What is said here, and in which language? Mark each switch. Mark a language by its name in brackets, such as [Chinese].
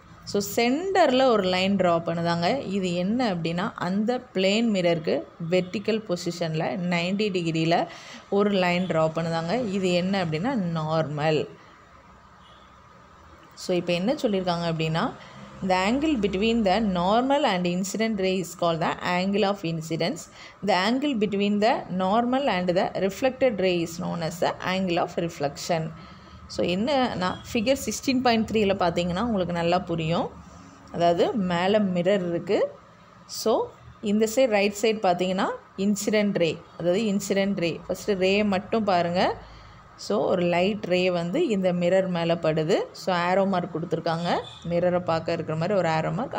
[Tamil] So சென்டரில் ஒரு line draw பண்ணுதாங்க. இது என்ன அப்படின்னா அந்த பிளேன் மிரருக்கு வெர்டிக்கல் பொசிஷனில் 90 டிகிரியில் ஒரு லைன் ட்ரா பண்ணுதாங்க. இது என்ன அப்படின்னா நார்மல். [English] so [Tamil] இப்போ என்ன சொல்லியிருக்காங்க அப்படின்னா [English] the angle between the normal and incident ray is called the angle of incidence. The angle between the normal and the reflected ray is known as the angle of reflection. [Tamil] So என்னன்னா figure 16.3ல பார்த்தீங்கன்னா உங்களுக்கு நல்லா புரியும். அதாவது மேலே mirror இருக்குது. So இந்த side right side பார்த்தீங்கன்னா இன்சிடென்ட் ரே, அதாவது இன்சிடென்ட் ரே ஃபஸ்ட்டு ரே மட்டும் பாருங்கள். ஸோ ஒரு லைட் ரே வந்து இந்த மிரர் மேலே படுது. ஸோ ஆரோ மார்க் கொடுத்துருக்காங்க, மிரரை பார்க்க இருக்கிற மாதிரி ஒரு ஆரோ மார்க்.